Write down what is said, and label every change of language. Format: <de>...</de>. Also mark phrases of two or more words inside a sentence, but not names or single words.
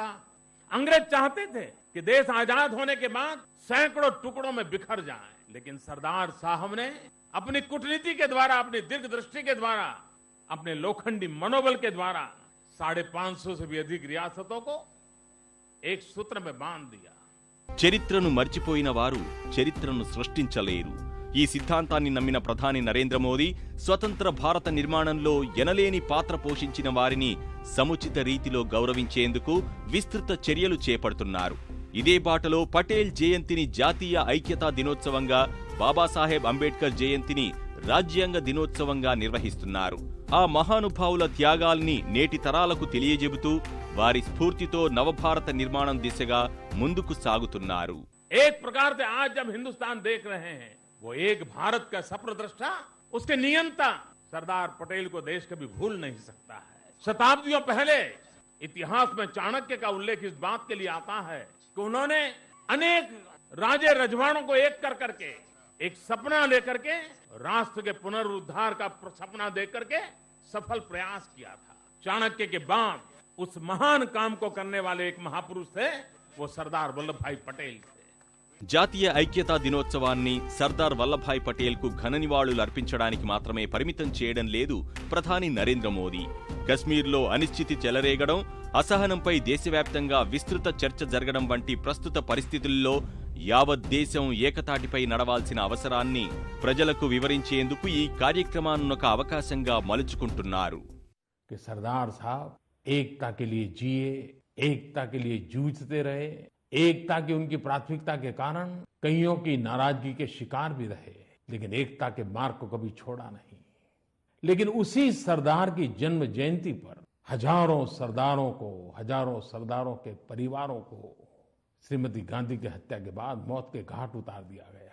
<hi>अंग्रेज चाहते थे कि देश आजाद होने के बाद सैकड़ों टुकड़ों में बिखर जाए, लेकिन सरदार साहब ने अपनी कूटनीति के द्वारा, अपनी दीर्घ दृष्टि के द्वारा, अपने लोखंडी मनोबल के द्वारा 550 से भी अधिक रियासतों को एक सूत्र में बांध दिया।</hi> <te>చరిత్రను మర్చిపోయిన వారు చరిత్రను సృష్టించలేరు. ఈ సిద్ధాంతాన్ని నమ్మిన ప్రధాని నరేంద్ర మోదీ స్వతంత్ర భారత నిర్మాణంలో ఎనలేని పాత్ర పోషించిన వారిని సముచిత రీతిలో గౌరవించేందుకు విస్తృత చర్యలు చేపడుతున్నారు. ఇదే బాటలో పటేల్ జయంతిని జాతీయ ఐక్యతా దినోత్సవంగా, బాబాసాహెబ్ అంబేద్కర్ జయంతిని రాజ్యాంగ దినోత్సవంగా నిర్వహిస్తున్నారు. ఆ మహానుభావుల త్యాగాల్ని నేటి తరాలకు తెలియజెబుతూ వారి స్ఫూర్తితో నవభారత నిర్మాణం దిశగా ముందుకు సాగుతున్నారు.</te> <hi>एक प्रकार से आज जब हिंदुस्तान देख रहे हैं, वो एक भारत का सप्रदृष्टा, उसके नियंता सरदार पटेल को देश कभी भूल नहीं सकता है। शताब्दियों पहले इतिहास में चाणक्य का उल्लेख इस बात के लिए आता है कि उन्होंने अनेक राजे रजवाड़ों को एक कर करके एक सपना लेकर के राष्ट्र के पुनरुद्धार का सपना देख करके सफल प्रयास किया था। चाणक्य के बाद उस महान काम को करने वाले एक महापुरुष थे, वो सरदार वल्लभ भाई पटेल थे।</hi> <te>జాతీయ ఐక్యతా దినోత్సవాన్ని సర్దార్ వల్లభాయ్ పటేల్ కు ఘన నివాళులు అర్పించడానికి మాత్రమే పరిమితం చేయడం లేదు ప్రధాని నరేంద్ర మోదీ. కశ్మీర్లో అనిశ్చితి చెలరేగడం, అసహనంపై దేశవ్యాప్తంగా విస్తృత చర్చ జరగడం వంటి ప్రస్తుత పరిస్థితుల్లో యావత్ దేశం ఏకతాటిపై నడవాల్సిన అవసరాన్ని ప్రజలకు వివరించేందుకు ఈ కార్యక్రమాన్నొక అవకాశంగా మలుచుకుంటున్నారు.</te> <hi>सरदार साहब एकता के लिए जिए, एकता के लिए जूझते रहे, एकता की उनकी प्राथमिकता के कारण कईयों की नाराजगी के शिकार भी रहे, लेकिन एकता के मार्ग को कभी छोड़ा नहीं। लेकिन उसी सरदार की जन्म जयंती पर हजारों सरदारों के परिवारों को श्रीमती गांधी की हत्या के बाद मौत के घाट उतार दिया गया।</hi>